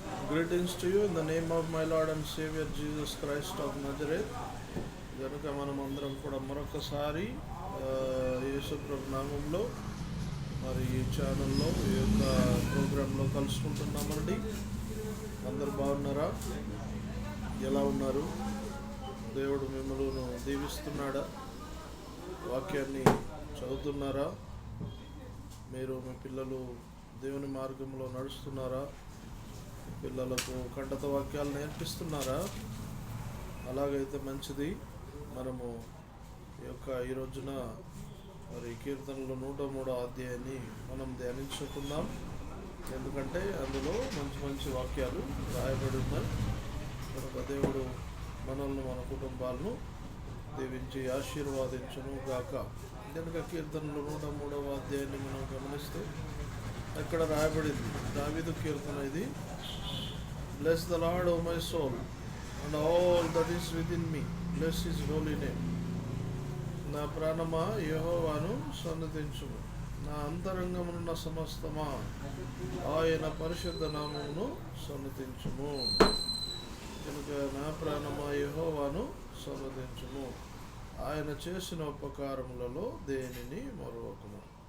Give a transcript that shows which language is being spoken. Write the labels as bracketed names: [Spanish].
[English] Greetings to you in the name of my Lord and Savior Jesus Christ of Nazareth. [Telugu] కనుక మనం అందరం కూడా మరొకసారి యేసు ప్రభు నామంలో మరి ఈ ఛానల్లో ఈ యొక్క ప్రోగ్రాంలో కలుసుకుంటున్నామండి. అందరు బాగున్నారా? ఎలా ఉన్నారు? దేవుడు మిమ్మల్ని దీవిస్తున్నాడా? వాక్యాన్ని చదువుతున్నారా? మీరు మీ పిల్లలు దేవుని మార్గంలో నడుస్తున్నారా? పిల్లలకు కంటత వాక్యాలు నేర్పిస్తున్నారా? అలాగైతే మంచిది. మనము ఈ రోజున మరి కీర్తనలు 103వ అధ్యాయాన్ని మనం ధ్యానించుకుందాం. ఎందుకంటే అందులో మంచి మంచి వాక్యాలు రాయబడి ఉన్నాయి. కనుక దేవుడు మనల్ని మన కుటుంబాలను దీవించి ఆశీర్వాదించును గాక. కనుక కీర్తనలు 103వ అధ్యాయాన్ని మనం గమనిస్తే అక్కడ రాయబడింది, దావీదు కీర్తన ఇది. [English] Bless the Lord, O my soul, and all that is within me. Bless his holy name. [Telugu] నా ప్రాణమా యెహోవాను సన్నతించుము, నా అంతరంగమునున్న సమస్తమా ఆయన పరిశుద్ధ నామమును సన్నతించుము. కనుక నా ప్రాణమా యెహోవాను సన్నతించుము, ఆయన చేసిన ఉపకారములలో దేనిని మరొకము.